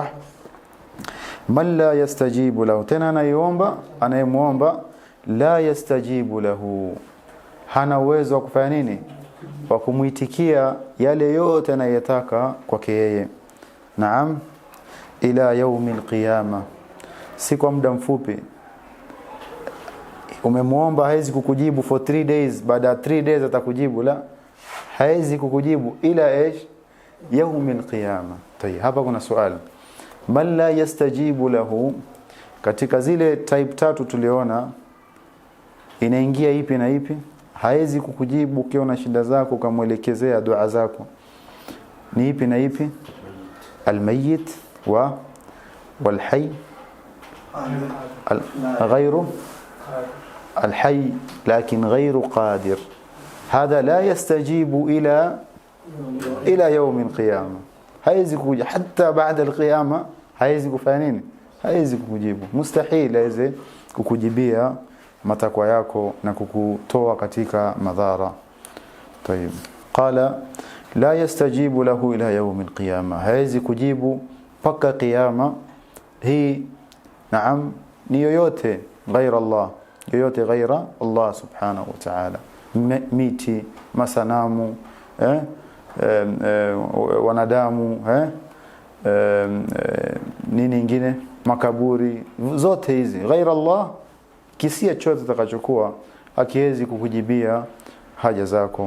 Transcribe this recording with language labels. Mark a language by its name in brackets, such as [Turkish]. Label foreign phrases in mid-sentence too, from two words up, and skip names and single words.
[Arabic] من لا يستجيب له, [Swahili] tena anayemuomba [Arabic] لا يستجيب له, [Swahili] hana uwezo wa kufanya nini? Wa kumuitikia yale yote anayotaka kwake yeye. Naam, ila [Arabic] يوم القيامة, [Swahili] si kwa muda mfupi. Umemuomba haizi kukujibu [English] for 3 days, [Swahili] baada ya 3 days atakujibu, la, haizi kukujibu ila [Arabic] يوم القيامة. [Swahili] Tayeb, hapa kuna swali, [Arabic] من لا يستجيب له, [Swahili] katika zile type 3 tuliona inaingia ipi na ipi? Haizi kukujibu ukiona shida zako ukamwelekezea dua zako, ni ipi na ipi? [Arabic] Almayyit والحي غير الحي لكن غير قادر، هذا لا يستجيب إلى يوم القيامة. [Swahili] haizi kukujibu hata baada القيامة، haizi kufanya nini? Haizi kukujibu, mustahil haizi kukujibia matakwa yako na kukutoa katika madhara. [Arabic] طيب، قال لا يستجيب له إلى يوم القيامة، [Swahili] haizi kujibu paka qiyama. Hii naam ni yoyote ghaira Allah, yoyote ghaira Allah [Arabic] سبحانه وتعالى, [Swahili] miti, masanamu, wanadamu, nini nyingine, makaburi, zote hizi ghaira Allah, kisia chote utakachokuwa hakiwezi kukujibia haja zako.